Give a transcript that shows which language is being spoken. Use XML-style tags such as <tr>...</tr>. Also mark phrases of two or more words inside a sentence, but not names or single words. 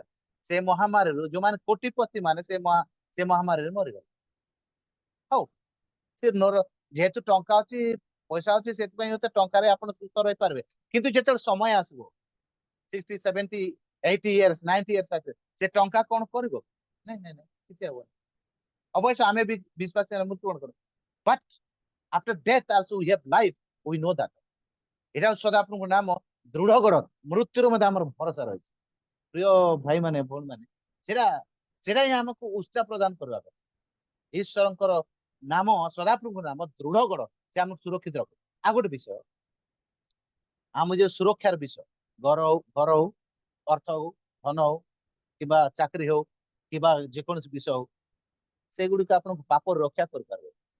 <or>ସେ ମହାମାରୀରୁ ଯୋଉମାନେ କୋଟିପତି ମାନେ ସେ ମହାମାରୀରେ ମରିଗଲେ ହଉ ସେ ଯେହେତୁ ଟଙ୍କା ଅଛି ପଇସା ଅଛି ସେଥିପାଇଁ ହয়তো ଟଙ୍କାରେ ଆପଣ ସୁସ୍ଥ ରହିପାରିବେ କିନ୍ତୁ ଯେତେବେଳେ ସମୟ ଆସିବ 60, 70, 80</or> <en>years 90 years</en> <or>ଆସିବ ସେ ଟଙ୍କା କଣ କରିବ ନାଇଁ ନାଇଁ ନାଇଁ କିଛି ହବନି ଅବଶ୍ୟ ଆମେ ବି ବିଶ୍ୱାସ ମୃତ୍ୟୁବରଣ କରୁ</or> <en>but after death also we have life we know that</en> <or>ଏଇଟା ସଦାପ୍ରଭୁଙ୍କ ନାମ ଦୃଢଗଡ ମୃତ୍ୟୁର ମଧ୍ୟ ଆମର ଭରସା ରହିଛି ପ୍ରିୟ ଭାଇ ମାନେ ଭଉଣୀ ମାନେ ସେଟା ସେଟା ହିଁ ଆମକୁ ଉତ୍ସାହ ପ୍ରଦାନ କରିବା କଥା ଈଶ୍ୱରଙ୍କର ନାମ ସଦାପ୍ରଭୁଙ୍କ ନାମ ଦୃଢଗଡ ସେ ଆମକୁ ସୁରକ୍ଷିତ ରଖେ ଆଉ ଗୋଟେ ବିଷୟ ଆମ ଯୋଉ ସୁରକ୍ଷାର ବିଷୟ ଘର ହଉ ଅର୍ଥ ହଉ ଧନ ହଉ କିମ୍ବା ଚାକିରି ହଉ କିମ୍ବା ଯେକୌଣସି ବିଷୟ ହଉ ସେଗୁଡିକ ଆପଣଙ୍କୁ ପାପରୁ ରକ୍ଷା କରିପାରିବେ</or>